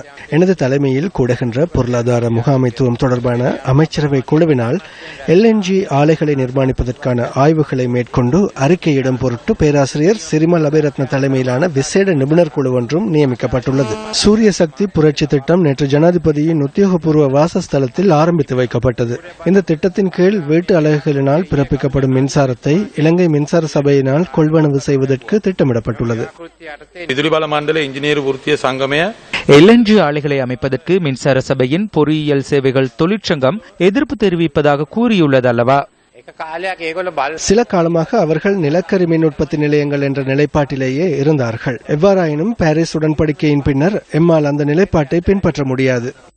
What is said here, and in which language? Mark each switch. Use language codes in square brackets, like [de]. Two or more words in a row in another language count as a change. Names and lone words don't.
[ta] எனது தலைமையில் கூடுகின்ற பொருளாதார முகாமைத்துவம் தொடர்பான அமைச்சரவை குழுவினால் LNG ஆலைகளை நிர்மாணிப்பதற்கான ஆய்வுகளை மேற்கொண்டு அறிக்கையிடும் பொருட்டு பேராசிரியர் சிறிமல் அபிரத்ன தலைமையிலான விசேட நிபுணர் குழு ஒன்றும் நியமிக்கப்பட்டுள்ளது. சூரிய சக்தி புரட்சி திட்டம் நேற்று ஜனாதிபதியின் உத்தியோகபூர்வ வாசஸ்தலத்தில் ஆரம்பித்து வைக்கப்பட்டது. இந்த திட்டத்தின் கீழ் வீட்டு அலகுகளினால் பிறப்பிக்கப்படும் மின்சாரத்தை இலங்கை மின்சார சபையினால் கொள்வனவு செய்வதற்கு திட்டமிடப்பட்டுள்ளது. [si] විදුලි බල මණ්ඩල ඉංජිනේරු වෘත්තීය සංගමය [ta] LNG ஆலைகளை அமைப்பதற்கு மின்சார சபையின் பொறியியல் சேவைகள் தொழிற்சங்கம் எதிர்ப்பு தெரிவிப்பதாக கூறியுள்ளது அல்லவா? சில காலமாக அவர்கள் நிலக்கரி மின் உற்பத்தி நிலையங்கள் என்ற நிலைப்பாட்டிலேயே இருந்தார்கள். எவ்வாறாயினும் பாரிஸ் உடன்படிக்கையின் பின்னர் எம்மால் அந்த நிலைப்பாட்டை பின்பற்ற முடியாது.